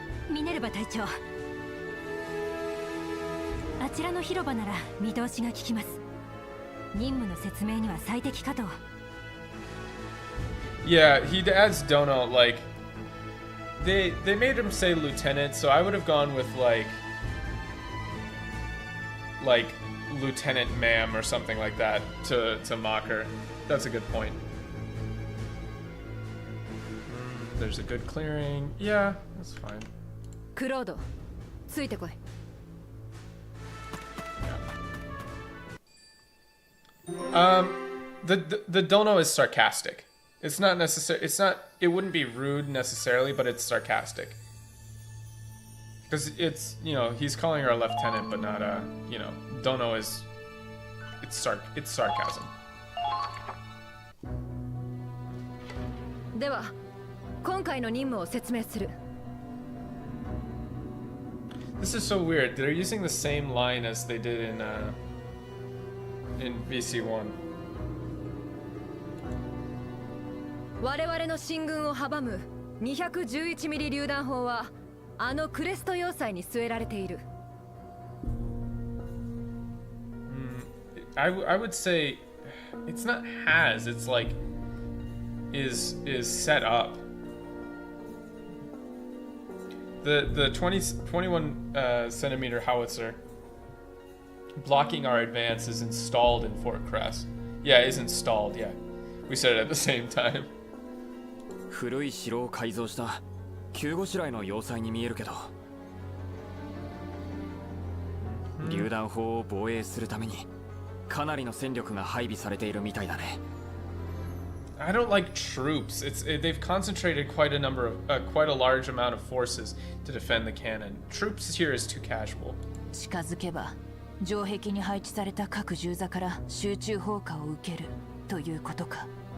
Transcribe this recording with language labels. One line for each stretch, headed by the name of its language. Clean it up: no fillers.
Japanese: ミネルヴァ隊長、あちらの広場なら見通しが利きます。任務の説明には最適かと。
English: Yeah, he adds Dono, like they made him say lieutenant, so I would have gone with like Lieutenant Ma'am or something like that to mock her. That's a good point. there's a good clearing. Yeah, that's fine.
Japanese: クロードついてこい。
English: The dono is sarcastic. It's not necessary. It's not. It wouldn't be rude necessarily, but it's sarcastic. Because it's, you know, he's calling her a lieutenant, but not a, you know, dono is. It's sarcasm.
Japanese: では今回の任務を説明する。
English: This is so weird. They're using the same line as they did in VC1.
Japanese: 我々の進軍を阻む211ミリ榴弾砲はあのクレスト要塞に据えられている。
English: I would say it's not has. It's like is set up. The 21 centimeter howitzer blocking our advance is installed in Fort Crest. Yeah, is installed. Yeah, we said it at the same time.
Japanese: 古い城を改造した急ごしらえの要塞に見えるけど、榴弾砲を防衛するためにかなりの戦力が配備されているみたいだね。
English: I don't like troops. They've concentrated quite a large amount of forces to defend the cannon. Troops here is too casual.
Japanese: 近づけば城壁に配置された各銃座から集中砲火を受けるということか。